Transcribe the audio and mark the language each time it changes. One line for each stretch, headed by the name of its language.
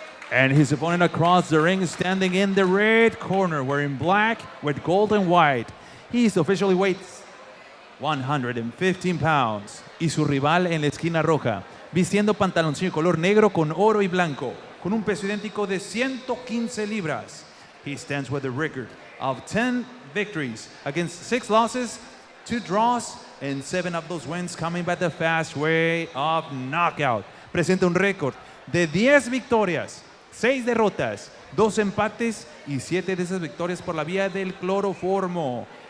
English: And his opponent across the ring, standing in the red corner, wearing black with gold and white. He's officially weighs 115 pounds.
Spanish: Y su rival en la esquina roja, vistiendo pantaloncillo color negro con oro y blanco, con un peso idéntico de 115 libras.
English: He stands with a record of 10 victories against 6 losses, 2 draws, and 7 of those wins coming by the fast way of knockout.
Spanish: Presenta un récord de 10 victorias, 6 derrotas, 2 empates y 7 de esas victorias por la vía del cloroformo.